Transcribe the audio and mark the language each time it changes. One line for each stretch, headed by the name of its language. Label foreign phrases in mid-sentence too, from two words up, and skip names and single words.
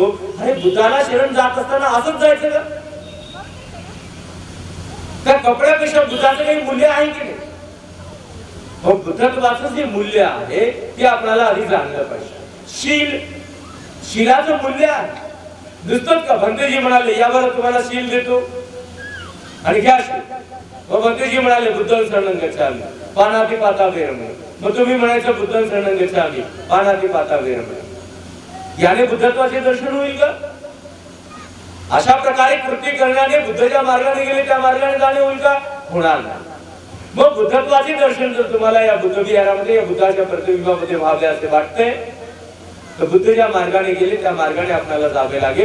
Marathi: अरे बुद्धाला शरण जात असताना असंच जायचं का? त्या कपड्यापेक्षा बुद्धाचं काही मूल्य आहे की नाही? बुद्धत्वाचं जे मूल्य आहे ते आपल्याला आधी जाणलं पाहिजे. शीलाचं मूल्य आहे. नुसतंच का भंतेजी म्हणाले यावर तुम्हाला शील देतो आणि घ्या शील, मग भंतेजी म्हणाले
Pali: बुद्धं शरणं गच्छामि पानाति पाता वेरमणि,
Marathi: मग तुम्ही म्हणायचं
Pali: बुद्धं शरणं गच्छामि पानाति पाता वेरमणि,
Marathi: याने बुद्धत्वाचे दर्शन होईल का? अशा प्रकारे कृती करण्याने बुद्ध ज्या मार्गाने गेले त्या मार्गाने जाणे होईल का? होणार नाही. मग बुद्धत्वाचे दर्शन जर तुम्हाला या बुद्ध विहारामध्ये या बुद्धाच्या प्रतिबिंबामध्ये व्हावे असे वाटते, तर बुद्ध ज्या मार्गाने गेले त्या मार्गाने आपल्याला जावे लागेल.